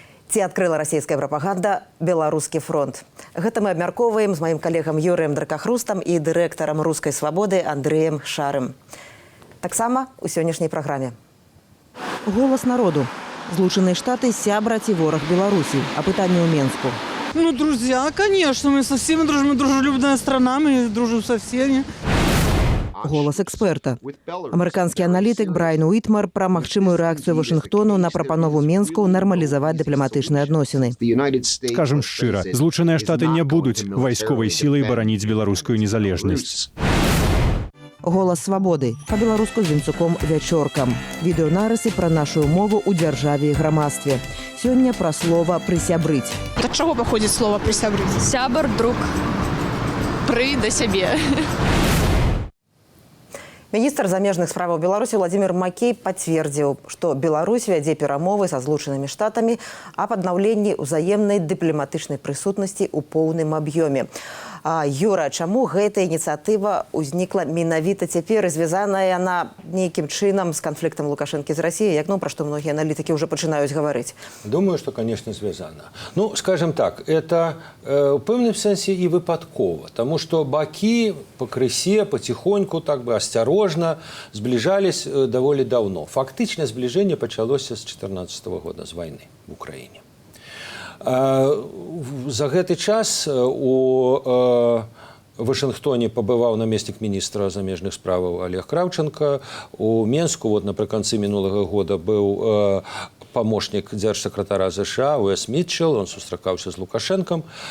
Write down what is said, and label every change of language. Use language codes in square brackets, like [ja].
[be] Ці адкрыла расійская прапаганда беларускі фронт? Гэта мы абмяркоўваем з маім калегам Юрыем Дракахрустам і дырэктарам рускай свабоды Андрэем Шарым. Таксама у сённяшняй праграме. Голас народу. Злучаныя Штаты сябра ці вораг Беларусі. Апытанне ў Менску. [ru] Ну, друзья, конечно, мы со всеми дружим, мы дружелюбная страна, мы дружим со всеми. [be] Голас эксперта. Амерыканскі аналітык Брайан Уітмар пра магчымую рэакцыю Вашынгтону на прапанову Менску нармалізаваць дыпламатычныя адносіны. Скажем шчыра, Злучаныя Штаты не будуць вайсковай сілай бараніць беларускую незалежнасць. Голас свабоды. Па-беларуску з Вінцуком Вячоркам. Відэонарысы пра нашу мову ў дзяржаве і грамадстве. Сёння пра слова «прысябрыць». Ад чаго паходзіць слова «прысябрыць»? Сябар, друг, пры да сябе. Міністр замежных справаў Беларусі Владзімір Макей пацвердзіў, што Беларусь вядзе перамовы са Злучанымі Штатамі аб аднаўленні ўзаемнай дыпламатычнай прысутнасці ў поўным аб'ёме. Юра, чаму гэтая ініцыятыва ўзнікла менавіта цяпер і звязаная яна нейкім чынам з канфліктам Лукашэнкі з Расіяй, як пра што многія аналітыкі ўжо пачынаюць гаварыць? [ru] Думаю, что, конечно, связано. Ну, скажем так, это [be] в пэўным сэнсе [ru] и выпадково, потому что баки по крысе потихоньку, так бы осторожно сближались довольно давно. Фактично сближение началось с 2014 года, с войны в Украине. [be] За гэты час у Вашынгтоне пабываў намеснік міністра замежных справаў Олег Кравченко. У Менску напрыканцы мінулага года быў памочнік дзяржсакратара США Уэс Мітчелл, он сустракаўся з Лукашэнкам.